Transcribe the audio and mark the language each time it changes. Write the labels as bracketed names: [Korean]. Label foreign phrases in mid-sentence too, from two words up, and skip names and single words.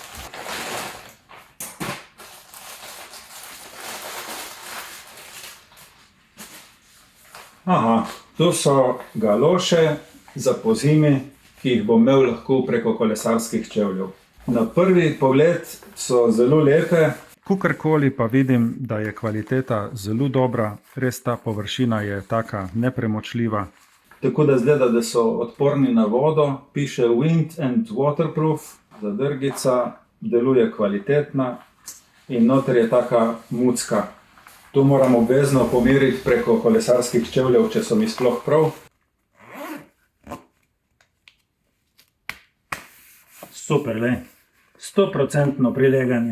[Slovenian] To so galoše za pozimi, ki jih bom imel lahko preko kolesarskih čevljev. Na prvi pogled so zelo lepe. Kakorkoli pa vidim, da je kvaliteta zelo dobra, res ta površina je taka nepremočljiva. Tako da izgleda, da so odporni na vodo, piše [English] wind and waterproof, [Slovenian] zadrgica, deluje kvalitetna in noter je taka mucka. To moram obvezno pomeriti preko kolesarskih čevljev, če so mi sploh prav. Super, 100% prileganje.